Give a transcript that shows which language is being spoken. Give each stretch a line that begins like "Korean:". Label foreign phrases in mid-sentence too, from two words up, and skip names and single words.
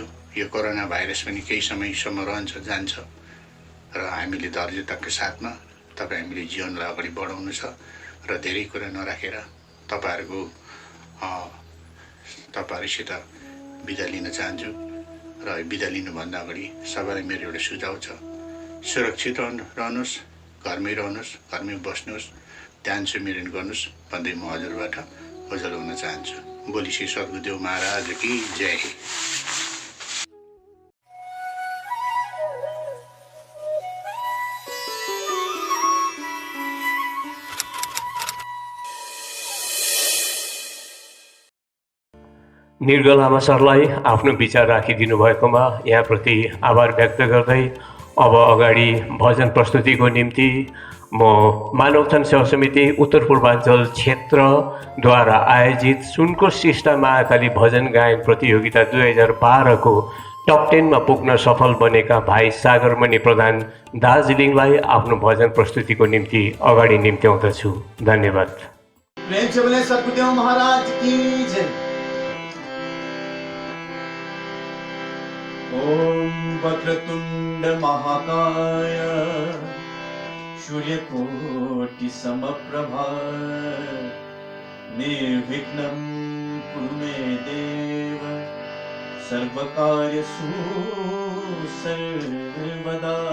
Nepali: यो कोरोना भाइरस पनि केही समयसम्म रहन्छ, जान्छ र हामीले धैर्यताको साथमा हामीले जीवनलाई अगाडि बढाउनु छ र धेरै कुरा नराखेर तपाईँहरूसित बिदा लिन चाहन्छु। र बिदा लिनुभन्दा अगाडि सबैलाई मेरो एउटा सुझाव छ, सुरक्षित रहनुहोस्, घरमै रहनुहोस्, घरमै बस्नुहोस्, ध्यान सुमिरन गर्नुहोस् भन्दै म हजुरबाट ओझल हुन चाहन्छु।
Hindi: बोली श्री सद्गुरुदेव महाराज की जय।
Nepali: निर्गल लामा सरलाई आफ्नो विचार राखिदिनु भएकोमा यहाँप्रति आभार व्यक्त गर्दै अब अगाडि भजन प्रस्तुतिको निम्ति म मानवथन सेवा समिति उत्तर पूर्वाञ्चल क्षेत्रद्वारा आयोजित सुनको शिष्टा महाकाली भजन गायन प्रतियोगिता 2012 को टप 10 मा पुग्न सफल बनेका भाइ सागरमणि प्रधान दार्जिलिङलाई आफ्नो भजन प्रस्तुतिको निम्ति अगाडि निम्त्याउँदछु। धन्यवाद।
Hindi: प्रेम से बोले सद्गुरुदेव महाराज की जय।
Sanskrit: ओम वक्रतुंड महाकाय सूर्यकोटि समप्रभा निर्विघ्नं कुरु मे देव सर्वकार्येषु सर्वदा।